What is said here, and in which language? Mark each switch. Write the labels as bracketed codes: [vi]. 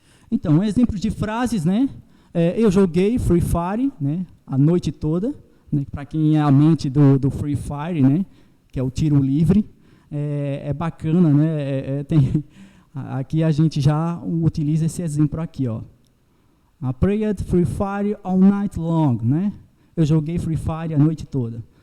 [pt] Então, um exemplo de frases, né? Eu joguei Free Fire, né? A noite toda, né? Para quem é amante do Free Fire, né? Que é o tiro livre, é bacana, né? Aqui a gente já utiliza esse exemplo aqui, ó. [en] I played Free Fire all night long, né? [pt] Eu joguei Free Fire a noite toda.